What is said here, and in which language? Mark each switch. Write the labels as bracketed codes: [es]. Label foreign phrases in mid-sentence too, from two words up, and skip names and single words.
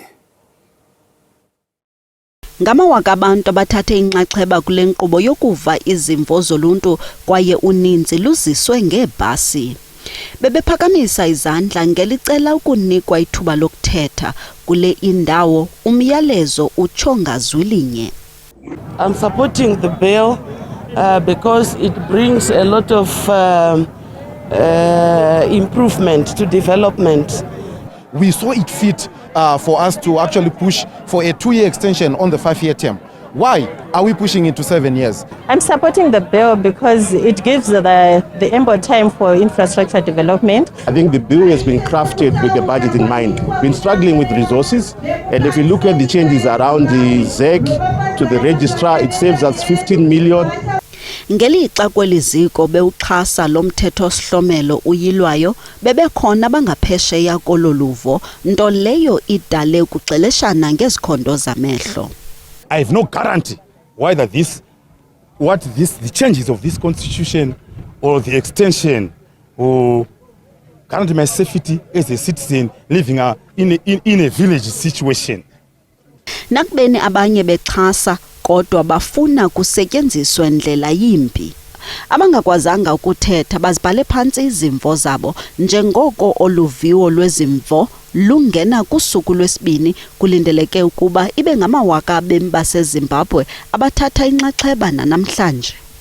[xh] Ngamawaka abantu abathathe inxaxheba kule nkqubo yokuva izimvo zoluntu kwaye uninzi luziswe ngeebhasi. Bebephakamisa izandla ngelicela ukunikwa ithuba lokuthetha kule indawo umyalezo utsho ngazwi linye. [en] I'm supporting the bill because it brings a lot of improvement to development. We saw it fit for us to actually push for a 2-year extension on the 5-year term. Why are we pushing it to 7 years? I'm supporting the bill because it gives the ample time for infrastructure development. I think the bill has been crafted with the budget in mind. We've been struggling with resources, and if you look at the changes around the ZEC to the registrar, it saves us 15 million. [xh] Ngelixa kweliziko bewuxhasa lo mthetho sihlomelo uyilwayo bebekhona bangaphesheya kololuvo nto leyo idale ukugxeleshana ngezikhondo zamehlo. [en] I have no guarantee whether the changes of this constitution or the extension will guarantee my safety as a citizen living in a village situation. [xh] Nakubeni abanye bexhasa kodwa bafuna kusetyenziswa ndlela yimbi. Abangakwazanga ukuthetha bazibhale phantsi izimvo zabo njengoko oluviwo lwezimvo lungena kusuku lwesibini kulindeleke ukuba ibe ngamawaka abemi baseZimbabwe abathatha inxaxheba namhlanje.